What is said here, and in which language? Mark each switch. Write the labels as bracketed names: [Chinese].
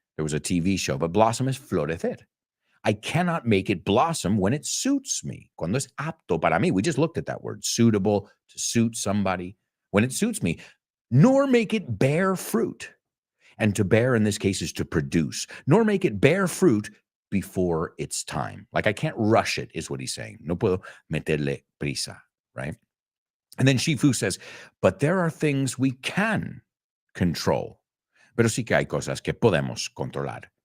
[English] There was a TV show, but blossom is florecer. I cannot make it blossom when it suits me. [Spanish] Cuando es apto para mí. [English] We just looked at that word, suitable, to suit somebody. When it suits me, nor make it bear fruit. And to bear in this case is to produce, nor make it bear fruit before its time. Like I can't rush it, is what he's saying. [Spanish] No puedo meterle prisa, right? [English] And then Shifu says, but there are things we can control. [Spanish] Pero sí que hay cosas que podemos controlar.